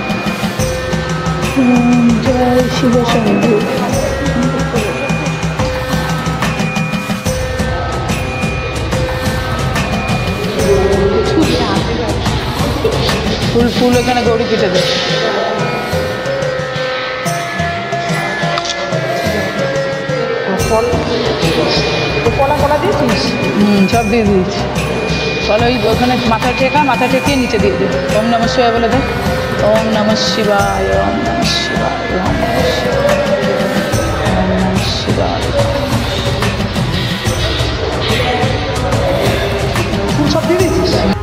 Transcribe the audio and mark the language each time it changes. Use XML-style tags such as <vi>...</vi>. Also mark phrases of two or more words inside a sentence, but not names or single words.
<bn>জয় শিব শম্ভু ফুল ফুল এখানে গৌরী পিঠে দেয় কলা কলা দিয়েছিস সব দিয়ে দিয়েছি বলো ওই ওখানে মাথা ঠেকিয়ে নিচে দিয়ে দে</bn> <sa>ওম নমঃ শিবায়</sa> <bn>বলে দে</bn> <sa>ওম নমঃ শিবায় ওম নমঃ শিবায় ওম নমঃ</sa> <bn>শিবায় ফুল সব দিয়ে দিয়েছিস</bn>